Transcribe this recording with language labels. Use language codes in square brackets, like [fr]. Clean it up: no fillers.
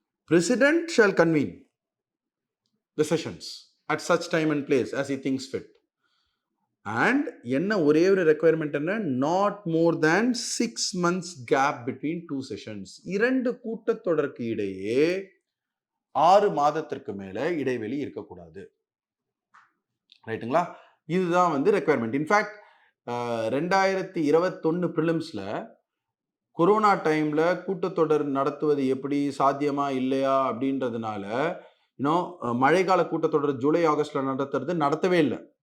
[en] President shall convene the sessions at such time and place as he thinks fit. [ta] And என்ன ஒரே ஒரு requirement என்ன? [en] not more than 6 months gap between 2 sessions. [ta] 2 கூட்டத்தொடருக்கு இடையே 6 மாதத்திற்கு மேல இடைவெளி இருக்கக்கூடாது. ரைட்டுங்களா? இதுதான் வந்து ரெக்குயர்மெண்ட். இன்ஃபேக்ட் 2021 ப்ரிலிம்ஸ்ல கொரோனா டைம்ல கூட்டத்தொடர் நடத்துவது எப்படி சாத்தியமா இல்லையா அப்படின்றதுனால இன்னும் மழைக்கால கூட்டத்தொடர் ஜூலை ஆகஸ்ட்ல நடத்தவே இல்லை.